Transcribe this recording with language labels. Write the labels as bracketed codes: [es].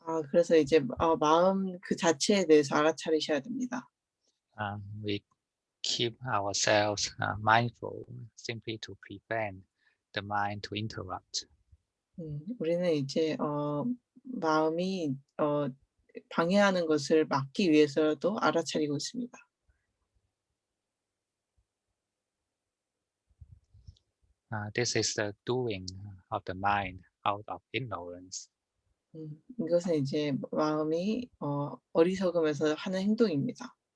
[ko] 그래서 이제 마음 그 자체에 대해서 알아차리셔야 됩니다. [en] We keep ourselves mindful simply to prevent the mind to interrupt. [ko] 우리는 이제 마음이 방해하는 것을 막기 위해서도 알아차리고 있습니다. [en] This is the doing of the mind out of ignorance. [ko] 이것은 이제 마음이 어리석음에서 하는 행동입니다.